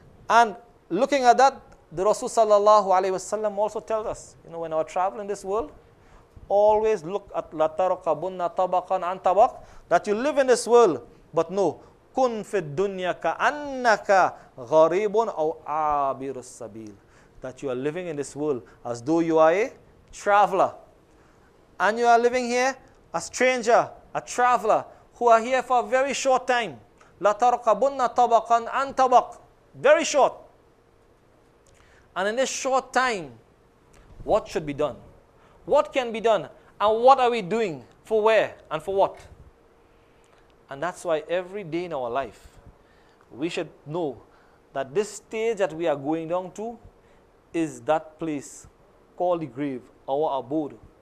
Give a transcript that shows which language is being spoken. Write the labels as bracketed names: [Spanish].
[English] And looking at that, the Rasul sallallahu alaihi wasallam also tells us, you know, when we travel in this world, always look at [Arabic] لَتَرْكَبُنَّ طَبَقًا عَنْ طَبَقٍ, [English] that you live in this world, but no, [Arabic] كُنْ فِي الدُّنْيَا كَأَنَّكَ غَرِيبٌ أَوْ عَابِرُ السَّبِيلِ, [English] that you are living in this world as though you are a traveler. And you are living here a stranger, a traveler, who are here for a very short time. [Arabic] لَتَرْكَبُنَّ طَبَقًا عَنْ طَبَقٍ, [English] very short. And in this short time, what should be done? What can be done? And what are we doing? For where and for what? And that's why every day in our life, we should know that this stage that we are going down to is that place called the grave, our abode.